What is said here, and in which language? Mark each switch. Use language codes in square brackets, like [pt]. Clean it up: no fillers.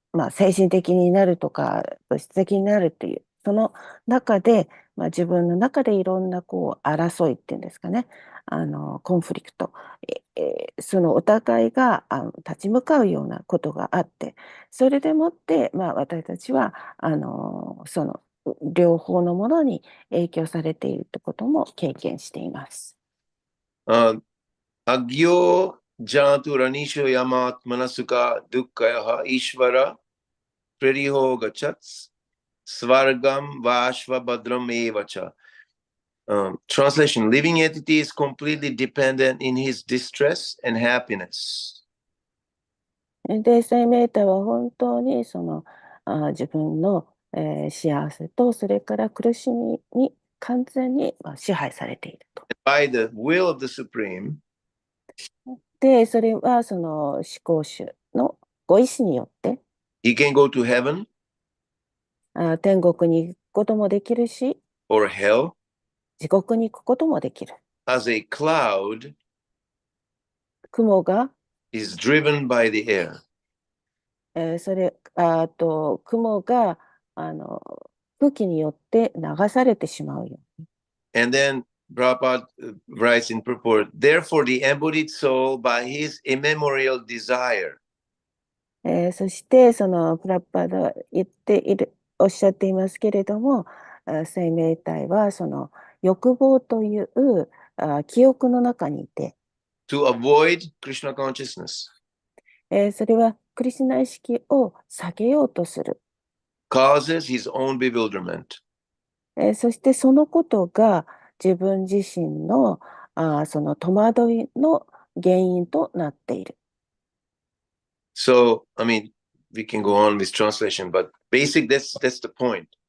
[ja] 精神的になるとか物質的になるっていうその中で、自分の中でいろんな争いっていうんですかね、コンフリクト、そのお互いが立ち向かうようなことがあって、それでもって、私たちはその両方のものに影響されているということも経験しています。 [sa] アギョジャートラニショヤマーマナスカドゥッカヤハイシワラプレリホガチャツスワルガムワシワバドラムエワチャ。 [en] Translation: Living entity is completely dependent in his distress and happiness. [ja] で、生命体は本当に自分の、幸せとそれから苦しみに完全に支配されていると。 [en] By the will of the Supreme, [ja] で、それはその思考主のご意志によって、 [en] he can go to heaven [ja] 天国に行くこともできるし、 [en] or hell [ja] 地獄に行くこともできる。 [en] as a cloud [ja] 雲が、 [en] is driven by the air. [ja] 雲が空気によって流されてしまうよ。 [en] And then Prabhupada writes in purport, therefore the embodied soul by his immemorial desire [ja] そしてプラッパーがおっしゃっていますけれども、生命体はその欲望という記憶の中にいて、 [en] to avoid Krishna consciousness [ja] それはクリシュナ意識を避けようとする。 [en] causes his own bewilderment. [ja] そしてそのことが自分自身のその戸惑いの原因となっている。 [en] So, I mean, we can go on with translation, but that's the point.